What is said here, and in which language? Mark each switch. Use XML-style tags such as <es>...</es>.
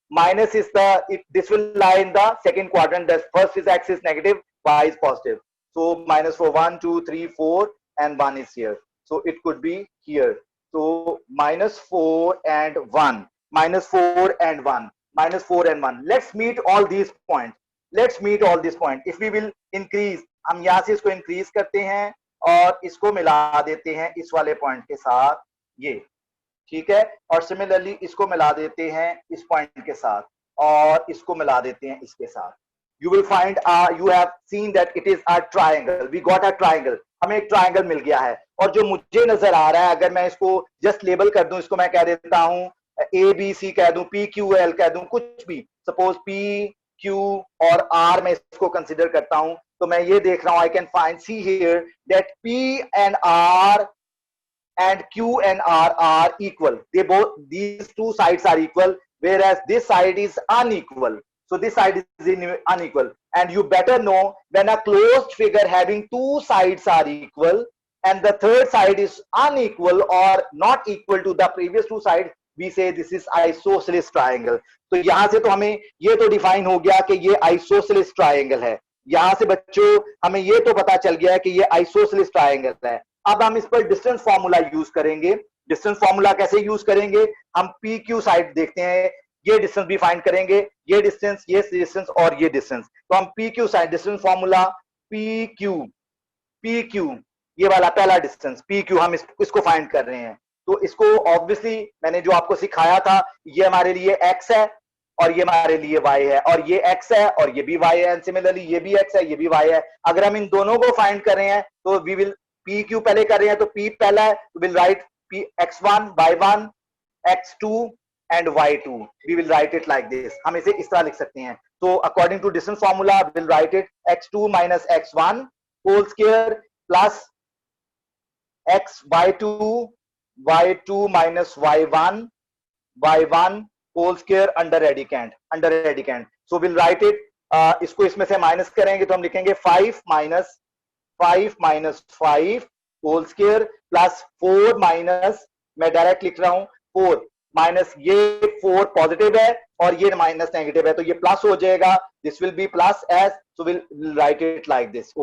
<en>Minus is this will lie in the second quadrant. The first is x is negative, y is positive. So -4, 1, 2, 3, 4, and 1 is here. So it could be here. So -4 and 1, -4 and 1, -4 and 1. Let's meet all these points. Let's meet all these points. If we will increase,</en> <hi>हम यहाँ से इसको increase करते हैं और इसको मिला देते हैं इस वाले point के साथ, ये ठीक है, और सिमिलरली इसको मिला देते हैं इस पॉइंट के साथ और इसको मिला देते हैं इसके साथ.</hi> <en>You will find you have seen that it is a triangle. We got a triangle.</en> <hi>हमें एक ट्रायंगल मिल गया है. और जो मुझे नजर आ रहा है, अगर मैं इसको जस्ट लेबल कर दूं, इसको मैं कह देता हूं ABC कह दूं, PQL कह दूं, कुछ भी, सपोज PQ और R मैं इसको कंसिडर करता हूं, तो मैं ये देख रहा हूं,</hi> <en>I can find, see here that P and R and Q and R are equal. These two sides are equal, whereas this side is unequal. So this side is unequal, and you better know when a closed figure having two sides are equal and the third side is unequal or not equal to the previous two sides, we say this is isosceles triangle.</en> <hi>तो यहां से तो हमें ये तो define हो गया कि ये आइसोसेलेस ट्रायंगल है। यहां से बच्चों हमें ये तो पता चल गया है कि ये आइसोसेलेस ट्रायंगल है। अब हम इस पर डिस्टेंस फॉर्मूला यूज करेंगे। डिस्टेंस फॉर्मूला कैसे यूज करेंगे? हम पी क्यू साइड देखते हैं, ये डिस्टेंस भी फाइंड करेंगे, ये डिस्टेंस और ये डिस्टेंस। तो हम P Q side distance formula P Q ये वाला पहला डिस्टेंस पी क्यू हम इसको फाइंड कर रहे हैं। तो इसको ऑब्वियसली मैंने जो आपको सिखाया था, ये हमारे लिए एक्स है और ये हमारे लिए वाई है, और ये एक्स है और ये भी वाई है, एंड सिमिलरली ये भी एक्स है ये भी वाई है। अगर हम इन दोनों को फाइंड कर रहे हैं तो</hi> <en>we will</en> <hi>पी क्यू पहले कर रहे हैं तो पी पहला है,</hi> <en>Will write P x1 y1 x2 and y2, we will write it like this।</en> <hi>हम इसे इस तरह लिख सकते हैं।</hi> <en>तो according to distance formula we'll write it x2 minus x1 whole square plus x y2 minus y1 whole square under radicand। So we'll write it,</en> <hi>इसको इसमें से माइनस करेंगे तो हम लिखेंगे</hi> <en>5 minus 5 whole square plus 4 minus,</en> <hi>मैं direct लिख रहा हूं 4 माइनस ये 4 पॉजिटिव है और ये माइनस नेगेटिव है, तो ये प्लस हो जाएगा,</hi> <en>This will be plus S, so will write it like this.</en>